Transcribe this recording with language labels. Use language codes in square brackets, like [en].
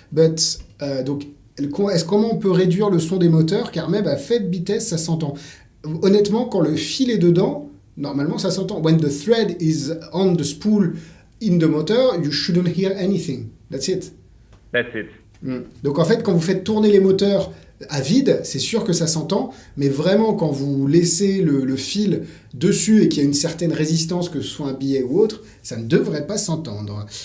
[fr] But, donc, comment on peut réduire le son des moteurs, car même à faible vitesse, ça s'entend. Honnêtement, quand le fil est dedans, normalement, ça s'entend. [en] When the thread is on the spool in the motor, you shouldn't hear anything. That's it. That's it. [fr] Donc en fait, quand vous faites tourner les moteurs à vide, c'est sûr que ça s'entend, mais vraiment quand vous laissez le fil dessus et qu'il y a une certaine résistance, que ce soit un billet ou autre, ça ne devrait pas s'entendre.